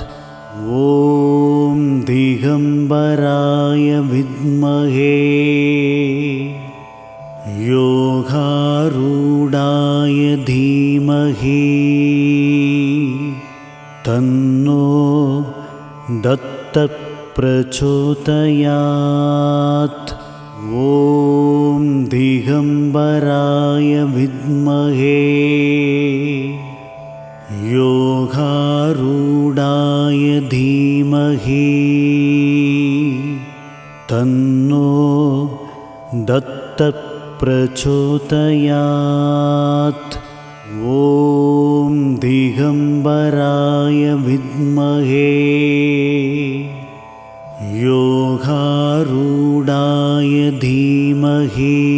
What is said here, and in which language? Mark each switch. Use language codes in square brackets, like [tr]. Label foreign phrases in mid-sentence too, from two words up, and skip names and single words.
[sa] ॐ दिगम्बराय विद्महे योगारूढाय धीमहि तन्नो दत्त प्रचोदयात्. ॐ दिगम्बराय विद्महे योगारूढाय धीमहि तन्नो दत्तप्रचोदयात् ॐ दिगम्बराय विद्महे योगारूढाय धीमहि